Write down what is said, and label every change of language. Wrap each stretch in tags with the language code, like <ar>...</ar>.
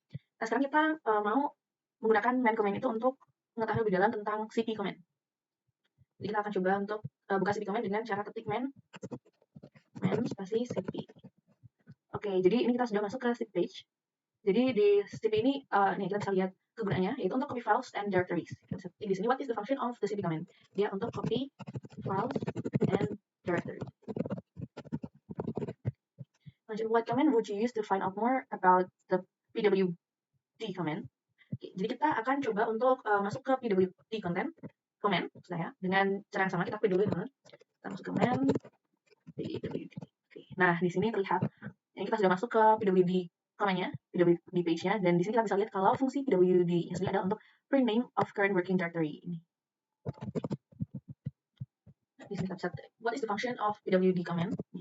<id>Nah, sekarang kita mau menggunakan man command itu untuk mengetahui lebih dalam tentang cp command. Jadi kita akan coba untuk buka cp command dengan cara ketik man spasi cp. Oke, jadi ini kita sudah masuk ke cp page. Jadi di cp ini nih kita bisa lihat kegunaannya yaitu untuk</id> <en>copy files and directories.</en> <id>Di sini</id> <en>what is the function of the cp command?</en> <id>Dia untuk</id> <en>copy files and directories. Lanjut, what command would you use to find out more about the pwd command?</en> <id>Jadi kita akan coba untuk masuk ke pwd command saya dengan cara yang sama. Kita pilih dulu ya, kita masuk ke command pwd. Nah, di sini terlihat ini kita sudah masuk ke pwd command-nya, pwd page-nya, dan di sini kita bisa lihat kalau fungsi pwd-nya sendiri adalah untuk</id> <en>print name of current working directory.</en> <id>Di sini kita bisa</id> <en>what is the function of pwd command?</en>